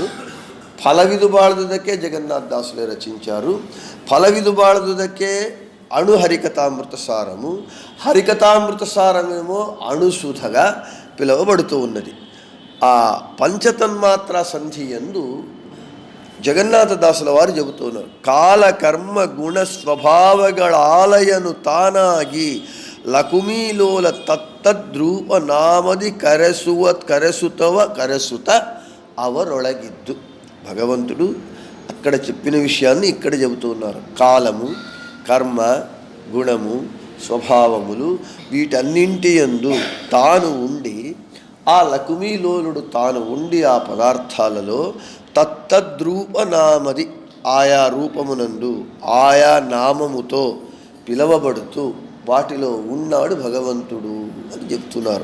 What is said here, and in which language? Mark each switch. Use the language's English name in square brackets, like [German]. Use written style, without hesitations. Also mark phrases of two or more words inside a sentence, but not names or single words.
[Kannada] ಫಲವಿದು ಬಾಳ್ದುದಕೆ [Telugu] జగన్నాథ దాసులే రచించారు. [Kannada] ಫಲವಿದು ಬಾಳ್ದುದಕೆ [Telugu] అణు హరికథామృత సారము, హరికథామృత సారమేమో అణుసుధగా పిలువబడుతూ ఉన్నది. ఆ పంచతన్మాత్ర సంధి యందు జగన్నాథ దాసుల వారు చెబుతున్నారు, [Kannada] ಕಾಲಕರ್ಮ ಗುಣ ಸ್ವಭಾವಗಳ ಆಲಯನು ತಾನಾಗಿ ಲಕುಮೀಲೋಲ ತತ್ತದ್ರೂಪ ನಾಮದಿ ಕರೆಸುತ ಅವರೊಳಗಿದ್ದು. [Telugu] భగవంతుడు అక్కడ చెప్పిన విషయాన్ని ఇక్కడ చెబుతున్నారు. కాలము, కర్మ, గుణము, స్వభావములు వీటన్నింటి యందు తాను ఉండి, ఆ లకుమీలోలుడు తాను ఉండి ఆ పదార్థాలలో తత్తద్రూపనామది ఆయా రూపమునందు ఆయా నామముతో పిలవబడుతూ వాటిలో ఉన్నాడు భగవంతుడు అని చెప్తున్నారు.